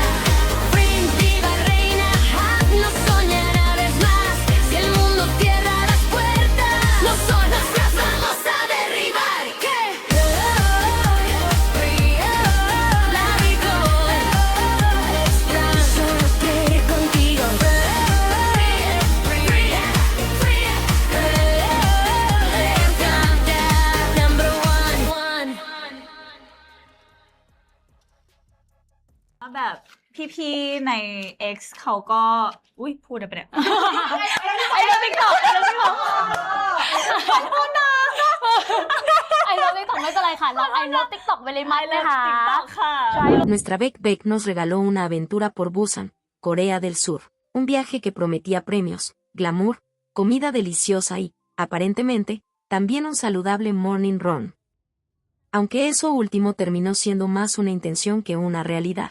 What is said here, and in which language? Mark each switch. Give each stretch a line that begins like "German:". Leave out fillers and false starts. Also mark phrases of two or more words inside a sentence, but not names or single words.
Spanish: Frin, diva reina, haznos soñar una vez más. Si el mundo cierra las puertas, nosotras las vamos a derribar. ¿Qué? La vivo extra, solo quiere contigo.
English: Number one.
Thai: แบบพี่ๆใน X เขาก็อุ้ยพูดอะไรไปเนี่ย ไอ้เรื่องติ๊กต็อกไอ้เรื่องติ๊กต็อก
English: I love TikTok
Thai: ไม่เป็นไรค่ะ เรา
English: I love TikTok
Thai: ไปเลยมั้ยนะคะ ติ๊กต็อกค่ะ
Spanish: Nuestra Beck Beck nos regaló una aventura por Busan, Corea del Sur, un viaje que prometía premios, glamour, comida deliciosa y, aparentemente, también un saludable
English: morning run.
Spanish: Aunque eso último terminó siendo más una intención que una realidad.